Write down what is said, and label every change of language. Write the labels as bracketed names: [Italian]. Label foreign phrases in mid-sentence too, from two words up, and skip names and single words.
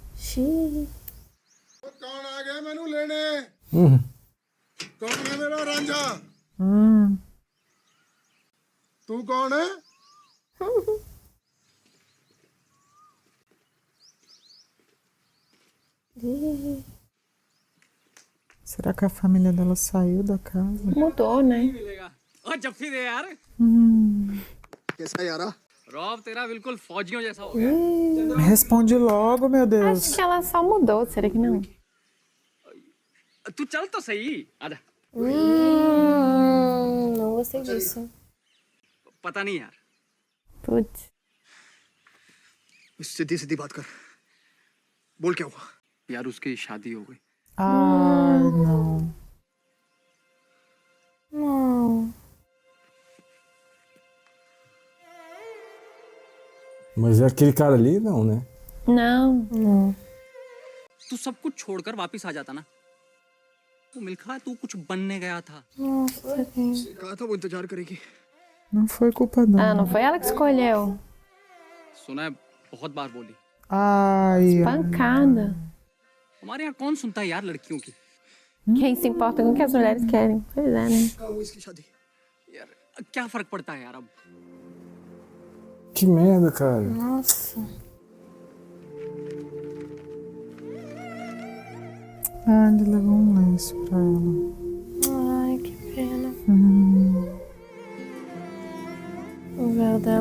[Hindi] कौन आ गया मैनू लेने? कौन है मेरा रांझा? तू कौन है? [Portuguese] Será que a família dela saiu da casa? Mudou, né? [Hindi] और जफ्फी दे यार कैसा यारा? रौब तेरा बिल्कुल फौजियों जैसा हो गया [Portuguese] Responde logo, meu Deus. Acho que ela só mudou, será que não? [Hindi] तू चल तो सही आजा [Portuguese] Não gostei disso. [Hindi] पता नहीं यार [Portuguese] Putz. [Hindi] सीधी सीधी बात कर. बोल क्या हुआ? यार उसकी शादी हो गई [Portuguese] Ai, não. Não. Mas é aquele cara ali, não, né? Não. [Hindi] तू सब कुछ छोड़कर वापस आ जाता ना वो मिल्खा तू कुछ बनने गया था [Portuguese] Nossa, gente. [Hindi] कहा था वो इंतजार करेगी. [Portuguese] Não foi culpa dela. Ah, não foi ela que escolheu. [Hindi] सुना है बहुत बार बोली [Portuguese] Ai, Pancada. [Hindi] हमारे यहाँ कौन सुनता है यार लड़कियों की [Portuguese] Quem se importa com o que as mulheres querem? Pois é, né? [Hindi] कहा वो इसकी शादी. यार क्या फर्क पड़ता है यार अब [Portuguese] Que merda, cara. Nossa. ah, ele levou um lenço pra ela. Ai, que pena. O véu dela.